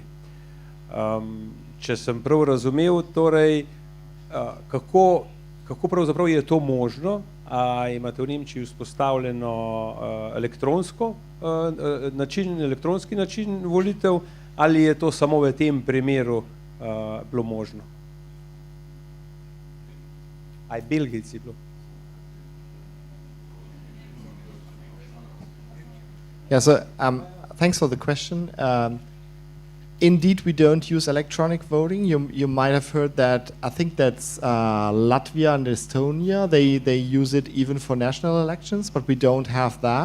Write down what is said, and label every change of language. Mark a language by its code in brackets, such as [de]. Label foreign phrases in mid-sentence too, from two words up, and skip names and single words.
[sl] Če sem prav razumel, torej, kako pravzaprav je to možno? Imate v Nemčiji vzpostavljeno elektronski način volitev ali je to samo v tem primeru bilo možno? Aj Belgijci bilo? [en] Yeah, so thanks for the question. Indeed, we don't use electronic voting. You might have heard that, I think that's Latvia and Estonia, they use it even for national elections, but we don't have that.